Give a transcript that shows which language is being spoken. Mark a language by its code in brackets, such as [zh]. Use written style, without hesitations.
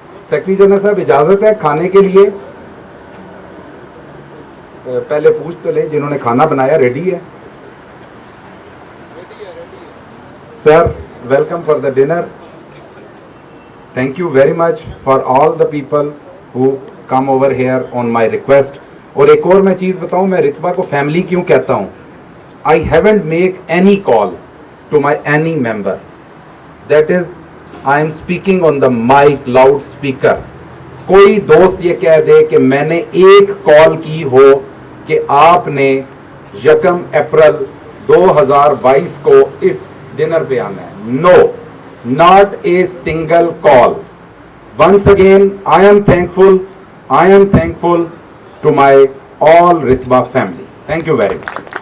[ur] Secretary general صاحب اجازت ہے کھانے کے لیے؟ پہلے پوچھ تو لیں جنہوں نے کھانا بنایا ریڈی ہے؟ [en] Sir welcome for the dinner. Thank you very much for all the people who come over here on my request. [ur] اور ایک اور میں چیز بتاؤں, میں رتبہ کو فیملی کیوں کہتا ہوں. [en] I haven't made any call to my any member. That is, I am speaking on the mic loudspeaker. [ur] کوئی دوست یہ کہہ دے کہ میں نے ایک کال کی ہو کہ آپ نے 1 اپریل 2022 کو اس ڈنر پہ آنا ہے. [en] No, not a single call. Once again, I am thankful to my all Ritva family. Thank you very much.